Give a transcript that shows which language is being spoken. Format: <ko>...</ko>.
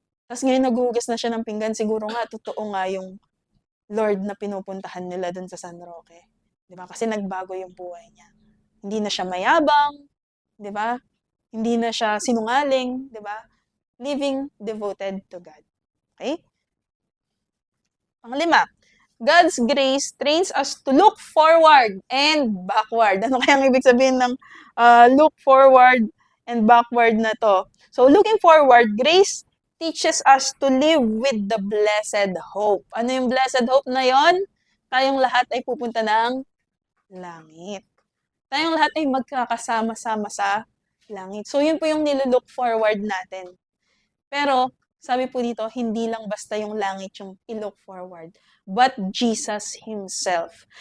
<tl>Tapos ngayon naghuhugas na siya ng pinggan, siguro nga, totoo nga yung Lord na pinupuntahan nila dun sa San Roque. Di ba? Kasi nagbago yung buhay niya. Hindi na siya mayabang, di ba? Hindi na siya sinungaling, di ba?</tl> <en>Living devoted to God. Okay? Panglima, God's grace trains us to look forward and backward.</en> <tl>Ano kaya ang ibig sabihin ng look forward and backward na to?</tl> <en>So, looking forward, grace teaches us to live with the blessed hope.</en> <tl>Ano yung blessed hope na yon? Tayong lahat ay pupunta ng langit. Tayong lahat ay magkakasama-sama sa langit. So, yun po yung nililook forward natin. Pero, sabi po dito, hindi lang basta yung langit yung i-look forward,</tl> <en>but Jesus Himself.</en>